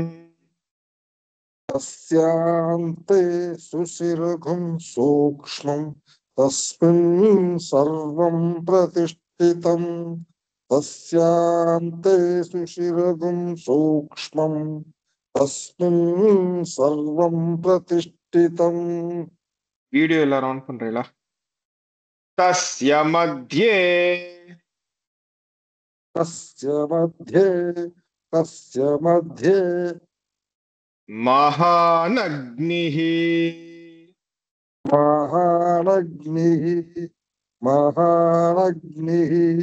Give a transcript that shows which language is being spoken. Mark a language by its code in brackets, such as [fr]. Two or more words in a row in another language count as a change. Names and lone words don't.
[sa] तस्यान्ते सुशिरगुं सूक्ष्मम् तस्मिन् सर्वं प्रतिष्ठितम् तस्यान्ते सुशिरगुं सूक्ष्मम् तस्मिन् सर्वं प्रतिष्ठितम् [ta] வீடியோ எல்லாரும் ஆன் பண்றீங்களா [sa] तस्य मध्ये तस्य मध्ये तस्य मध्ये महानग्निः महानग्निः महानग्निः